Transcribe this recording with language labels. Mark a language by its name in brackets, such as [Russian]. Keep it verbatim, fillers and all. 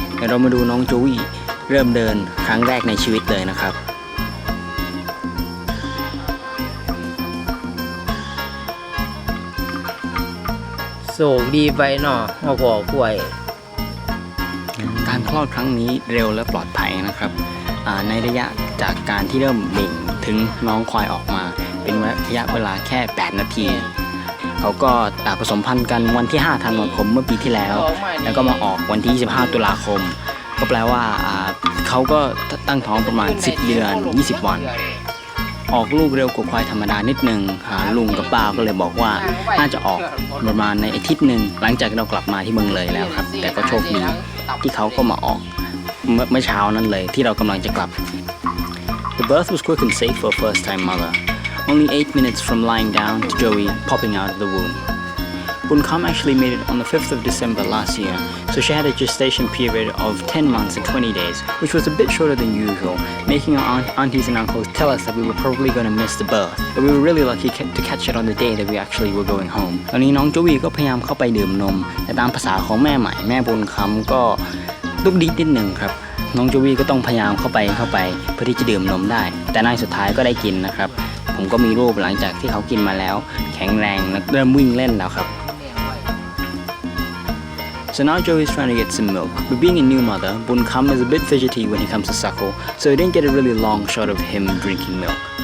[Thai] เรามาดูน้องโจวี่เริ่มเดินครั้งแรกในชีวิตเลยนะครับ โศกดีไปหน่อเอาพอป่วย การคลอดครั้งนี้เร็วและปลอดภัยนะครับในระยะจากการที่เริ่มเบ่งถึงน้องควายออกมาเป็นระยะเวลาแค่แปดนาทีเขาก็ผสมพันธุ์กันวันที่ห้าธันวาคมเมื่อปีที่แล้วแล้วก็มาออกวันที่ยี่สิบห้าตุลาคมก็แปลว่าเขาก็ตั้งท้องประมาณสิบเดือนยี่สิบวัน ออกลูกเร็วกว่าควายธรรมดานิดนึงลุงกับป้าก็เลยบอกว่าน่าจะออกประมาณในอาทิตย์นึงหลังจากเรากลับมาที่เมืองเลยแล้วครับแต่ก็โชคดีที่เขาก็มาออกเมื่อเช้านั้นเลยที่เรากำลังจะกลับ [English] The birth was quick and safe for a first time mother. Only eight minutes from lying down to Joey popping out of the womb. Bun Kham actually made it on the fifth of December last year, so she had a gestation period of ten months and twenty days, which was a bit shorter than usual, making our aunt, aunties and uncles tell us that we were probably going to miss the birth, but we were really lucky ca- to catch it on the day that we actually were going home. [Thai] ตอนนี้น้องโจวี่ก็พยายามเข้าไปดื่มนมแต่ตามภาษาของแม่ใหม่แม่บุญคำก็ดุกดิกนิดหนึ่งครับน้องโจวี่ก็ต้องพยายามเข้าไปเข้าไปเพื่อที่จะดื่มนมได้แต่ในสุดท้ายก็ได้กินนะครับผมก็มีรูปหลังจากที่เขากินมาแล้วแข็งแรงและเริ่มวิ่งเล่นแล้วครับ [English] So now Joey's trying to get some milk, but being a new mother, Bun Kham is a bit fidgety when he comes to suckle, so we didn't get a really long shot of him drinking milk.